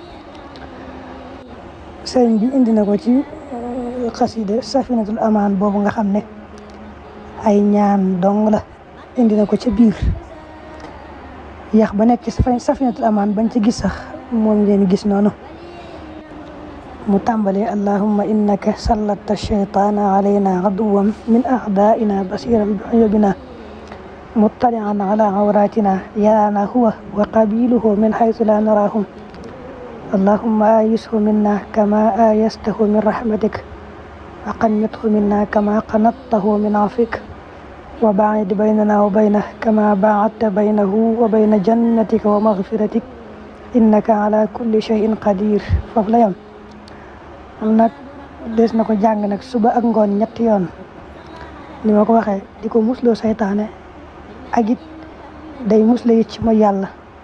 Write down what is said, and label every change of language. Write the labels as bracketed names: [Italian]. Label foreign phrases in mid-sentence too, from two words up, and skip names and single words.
[Wolof] sëriñ bi indi na ko ci xasida Safinatul Amaan boobu nga xam ne ay ñaan dong la, indi na ko ca biir. yax ba nekk ci Safinatul Amaan bañ ci gis sax moom ngeen gis noonu. mu tàmbalee [Arabic] اللهم إنك سلطت الشيطان علينا عدوا من أعدائنا بصيرا بعيوبنا مطلعا على عوراتنا يرانا هو وقبيله من حيث لا نراهم اللهم أيسه منا كما أيسته من رحمتك وقنطه منا كما قنطته من عفوك وباعد بيننا وبينه كما باعدت بينه وبين جنتك ومغفرتك إنك على كل شيء قدير. [Wolof] foofu la yam nag des na ko jàng nag suba ak ngoon ñetti yoon ni ma ko waxee, di ko musloo saytaane ak it day musle it ci mooy yàlla.